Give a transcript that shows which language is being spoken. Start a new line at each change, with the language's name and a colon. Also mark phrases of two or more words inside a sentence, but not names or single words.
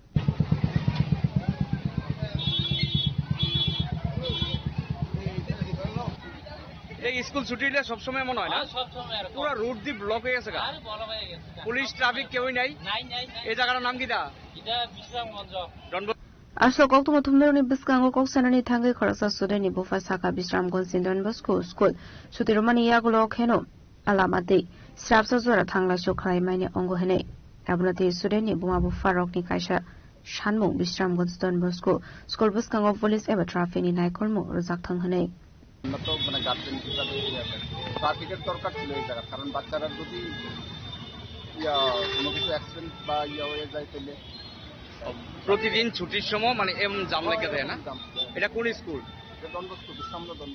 Bangla: এই স্কুল ছুটি দিলে সবসময় মনে হয় না, পুরো রুট দি ব্লক হয়ে গেছে, পুলিশ ট্রাফিক কেউই নাই। এই জায়গাটার নাম কি?
Kok Borok: Aslo kok tumo tumner ni biskango kok sanani thangai kharasa student ni bufa saka Bisramgol Sindon Bosco School sutiromani yagulo kheno alamate strapsa zora thangla shokhlai maine ongo hene abunati student ni buma bufa rok ni kaisa Shanmung Bisramgol Sindon Bosco School biskango police eba traffic ni naikolmo rojak thang hene
Bangla: তো মানে গার্জেন হিসাবে ট্রাফিকের দরকার ছিল এই জায়গা, কারণ বাচ্চারা যদি কোনো কিছু অ্যাক্সিডেন্ট বা হয়ে যায় তাহলে প্রতিদিন ছুটির সময় মানে এমন জাম লেগে যায় না? এটা কোন স্কুল? দন্ড স্কুল, বিশ্রামরা দন্ড,